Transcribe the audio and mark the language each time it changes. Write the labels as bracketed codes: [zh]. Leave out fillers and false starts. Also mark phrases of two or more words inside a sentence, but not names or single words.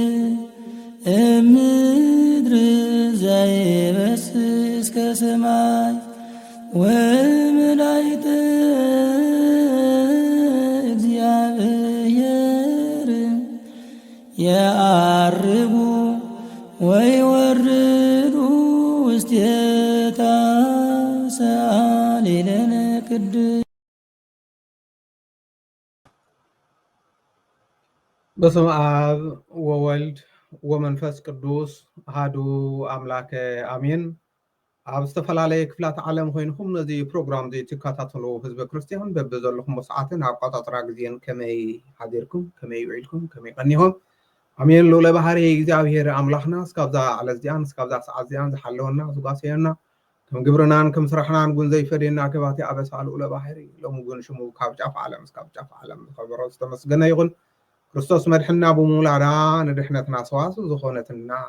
[gez] እምድር ዘይበስስ ከሰማይ ወመላእክተ እግዚአብሔር የዐርጉ ወይወርዱ ውስቴታ ሰአሊ ለነ ቅድስት። በስመ አብ ወወልድ ወመንፈስ ቅዱስ አሐዱ አምላክ አሜን። [ti] ኣብ ዝተፈላለየ ክፍላት ዓለም ኮይንኩም ነዚ ፕሮግራም እዚ ትከታተሉ ህዝበ ክርስቲያን በብዘለኩም ሰዓትን ኣቆፃፅራ ግዜን ከመይ ሓዚርኩም ከመይ ውዒልኩም ከመይ ቀኒሆም አሜን። ልዑለ ባህሪ እግዚአብሔር አምላክና እስካብዛ ዕለት እዚኣን እስካብዛ ሰዓት እዚኣን ዝሓለወና ዝጓስየና ከም ግብርናን ከም ስራሕናን ጉን ዘይፈድየና ክባቲ ኣበሳ ልዑለ ባህሪ ሎሚ ጉን ሽሙ ካብ ጫፍ ዓለም እስካብ ጫፍ ዓለም ዝኸበሮ ዝተመስገነ ይኹን። ክርስቶስ መድሕና ብሙላዳ ንድሕነትና ሰዋስው ዝኾነትና